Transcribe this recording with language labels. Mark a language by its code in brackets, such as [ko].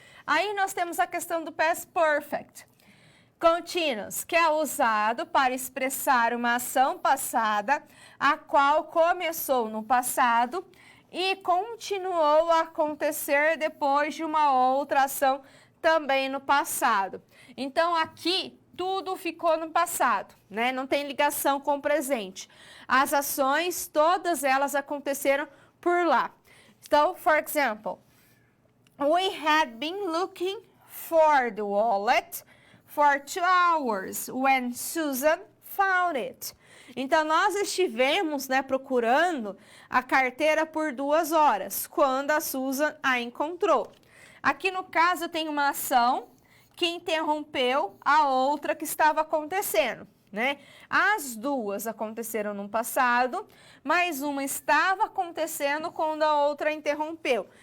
[pt] Aí nós temos a questão do past perfect continuous, que é usado para expressar uma ação passada, a qual começou no passado e continuou a acontecer depois de uma outra ação também no passado. Então, aqui, tudo ficou no passado, né? Não tem ligação com o presente. As ações, todas elas aconteceram por lá. Então, [en] for example, we had been looking for the wallet for 2 hours when Susan found it. [pt] Então, nós estivemos, né, procurando a carteira por 2 horas, quando a Susan a encontrou. Aqui, no caso, tem uma ação que interrompeu a outra que estava acontecendo, né? As duas aconteceram no passado, mas uma estava acontecendo quando a outra interrompeu.